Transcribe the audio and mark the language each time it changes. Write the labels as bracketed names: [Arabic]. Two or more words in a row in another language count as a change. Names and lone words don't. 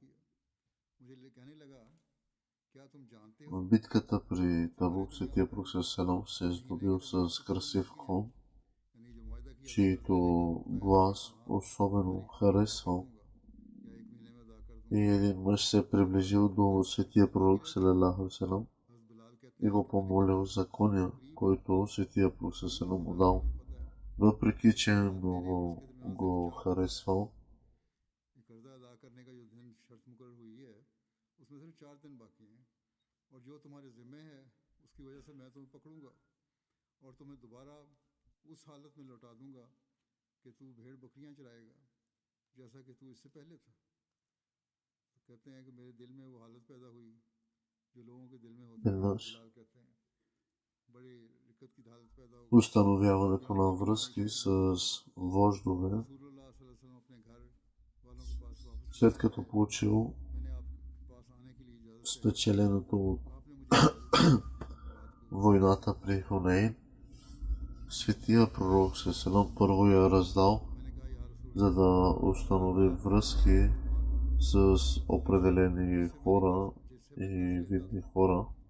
[Bulgarian] В битката при Табук светия пророк Селам се е здобил с красив кон, чието глас особено харесвал. И един мъж се е приближил до светия пророк Селам и го помолил за коня, който светия пророк Селам му дал. Въпреки че много го харесвал, [Hindi] और जो तुम्हारे ज़िम्मे है उसकी वजह से मैं तुम्हें पकड़ूंगा और तुम्हें दोबारा उस हालत में लौटा दूंगा कि तू भेड़ बकरियां चराएगा जैसा कि तू इससे पहले था। तो कहते हैं कि मेरे दिल में वो हालत पैदा हुई जो लोगों के दिल में होती है, कहते हैं बड़ी दिक्कत की हालत पैदा हुई। [Bulgarian] Установяването на връзки с вождове, след като получил спечеленото от войната при Хунейн, светия пророк Селам първо я раздал, за да установи връзки с определени хора и видни хора.